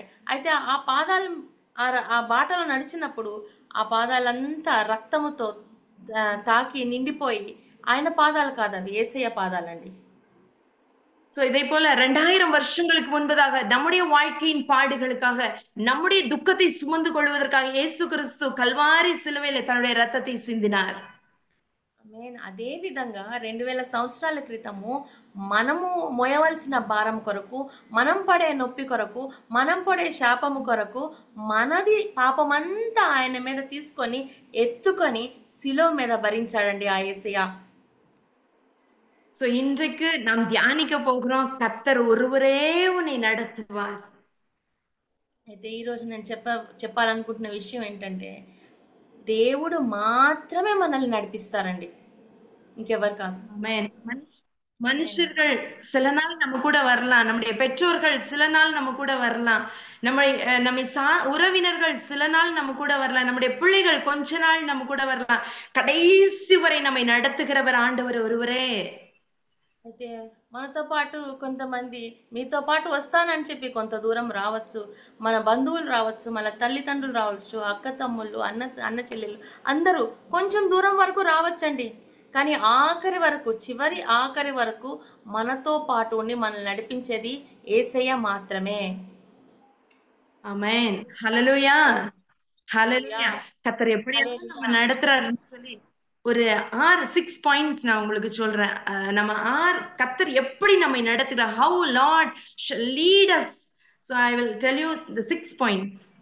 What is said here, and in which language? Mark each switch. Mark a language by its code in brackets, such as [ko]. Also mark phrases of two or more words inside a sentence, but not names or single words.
[te] అయితే ఆ పాదాలు ఆ బాటలో నడిచినప్పుడు ఆ పాదాలంతా రక్తముతో తాకి నిండిపోయి ఆయన పాదాలు కాదండి, యేసయ్య పాదాలండి. [ta] சோ இதை போல 2000 வருஷங்களுக்கு முன்பதாக நம்முடைய வாழ்க்கையின் பாடுகளுக்காக, நம்முடைய துக்கத்தை சுமந்து கொள்வதற்காக இயேசு கிறிஸ்து கல்வாரி சிலுவையில தன்னுடைய ரத்தத்தை சிந்தினார். [te] అదే విధంగా 2000 సంవత్సరాల క్రితము మనము మోయవలసిన భారం కొరకు, మనం పడే నొప్పి కొరకు, మనం పడే శాపము కొరకు, మనది పాపమంతా ఆయన మీద తీసుకొని ఎత్తుకొని శిలువ మీద భరించాడండి ఆ యేసయ్య. [ta] சோ இன்றைக்கு நாம் தியானிக்க போகிறோம், கர்த்தர் ஒருவரே உன்னை நடத்துவார். [te] అయితే ఈరోజు నేను చెప్పాలనుకుంటున్న విషయం ఏంటంటే, దేవుడు మాత్రమే మనల్ని నడిపిస్తారండి, ఇంకెవరు కాదు. [ta] மனுஷர்கள் சில நாள் நம்ம கூட வரலாம், நம்முடைய பெற்றோர்கள் சில நாள் நம்ம கூட வரலாம், நம்மை உறவினர்கள் சில நாள் நம்ம கூட வரலாம், நம்முடைய பிள்ளைகள் கொஞ்ச நாள் நம்ம கூட வரலாம். கடைசி வரை நம்மை நடத்துகிறவர் ஆண்டவர் ஒருவரே. [te] అయితే మనతో పాటు కొంతమంది మీతో పాటు వస్తానని చెప్పి కొంత దూరం రావచ్చు, మన బంధువులు రావచ్చు, మన తల్లిదండ్రులు రావచ్చు, అక్క తమ్ముళ్ళు, అన్న చెల్లెళ్ళు, అందరూ కొంచెం దూరం వరకు రావచ్చండి. కానీ ఆఖరి వరకు, చివరి ఆఖరి వరకు మనతో పాటు ఉండి మనల్ని నడిపించేది యేసయ్య మాత్రమే. ఆమేన్. హల్లెలూయా, హల్లెలూయా. [ta] கர்த்தர் எப்படி நம்ம நடத்துறாருன்னு சொல்லி ஒரு 6 பாயிண்ட்ஸ் நான் உங்களுக்கு சொல்றேன். நம்ம கர்த்தர் எப்படி நம்மை நடத்துகிறார், [en] how Lord shall lead us. So I will tell you the 6 points.